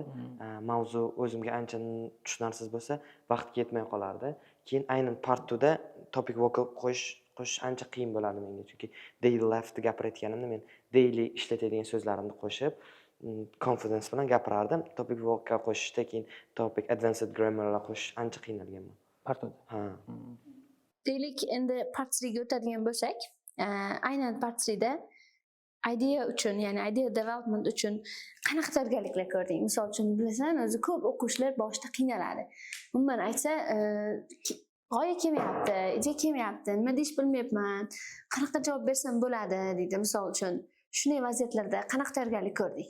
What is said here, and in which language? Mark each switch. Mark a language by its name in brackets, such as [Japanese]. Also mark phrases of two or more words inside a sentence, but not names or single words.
[Uzbek] Mavzu o'zimga ancha tushunarsiz bo'lsa, vaqt yetmay qolardi. Keyin aynan partuda [English] topic vocal [Uzbek] qo'shish ancha qiyin bo'lardi menga, chunki [English] daily life'da [Uzbek] gapirayotganimda men daily ishlatadigan so'zlarimni qo'shib, confidence bilan gapirardim. [English] Topic vocal [Uzbek] qo'shishda keyin [English] topic advanced grammarlar [Uzbek] qo'shish ancha qiynalganman. Partoda. Ha. Deylik, endi part 3 ga o'tadigan bo'lsak, aynan part 3 da idea uchun, ya'ni [English] idea development [Uzbek] uchun qanaqa tayyorgarliklar ko'rding? Misol uchun, bilasan, o'zi ko'p o'quvchilar boshida qiynaladi. Umuman aytsa, g'oya kelmayapti, ideya kelmayapti, nima deyish bilmayapman, qanaqa javob bersam bo'ladi deydi. Misol uchun, shunday vaziyatlarda qanaqa tayyorgarlik ko'rding?